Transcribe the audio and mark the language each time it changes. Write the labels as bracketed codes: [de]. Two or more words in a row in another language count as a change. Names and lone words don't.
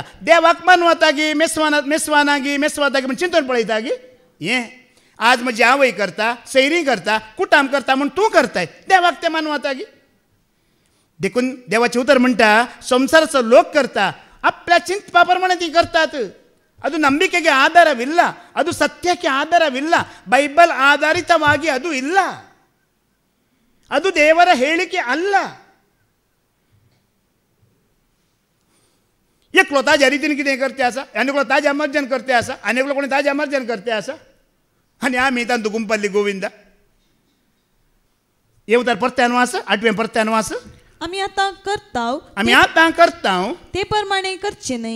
[kok] देवाक मानवता गी मेस्वाना गी म्हण चिंतून पळयता गी. हें आज म्हजी आवय करता, सैरी करता, कुटाम करता म्हूण तूं करताय, देवाक तें मानवता गी. देखून देवाचें उतर म्हणटा संवसाराचो लोक करता आपल्या चिंतपा प्रमाणे ती करतात. [kn] ಅದು ನಂಬಿಕೆಗೆ ಆಧಾರವಿಲ್ಲ, ಅದು ಸತ್ಯಕ್ಕೆ ಆಧಾರವಿಲ್ಲ, ಬೈಬಲ್ ಆಧಾರಿತವಾಗಿ ಅದು ಇಲ್ಲ, ಅದು ದೇವರ ಹೇಳಿಕೆ ಅಲ್ಲ. [kok] एकलो ताज्या रितीन कितें करते आसा, आनीकलो ताज्या मर्जन करते आसा, आनीकलो कोणी ताज्या मर्जन करते आसा, आनी आमी तांतू गुंपल्ली गोविंदा. हे उतार परत्यान वाच, 8वें परत्यान वाच. आमी आतां करता ते प्रमाणे करचे न्हय,